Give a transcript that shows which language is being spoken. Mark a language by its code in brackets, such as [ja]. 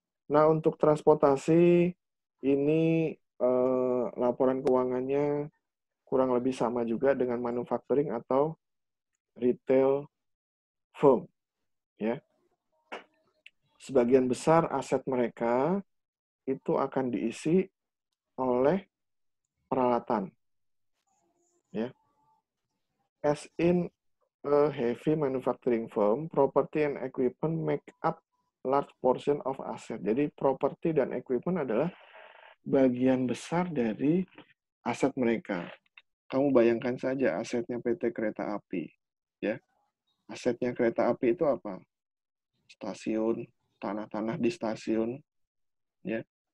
[id] Nah, untuk transportasi ini laporan keuangannya kurang lebih sama juga dengan manufacturing atau retail firm, ya. Sebagian besar aset mereka itu akan diisi oleh peralatan, ya. [en] As in a heavy manufacturing firm, property and equipment make up large portion of asset. [id] Jadi properti dan equipment adalah bagian besar dari aset mereka. Kamu bayangkan saja asetnya PT Kereta Api, ya. Asetnya kereta api itu apa? Stasiun, tanah-tanah di stasiun, ya.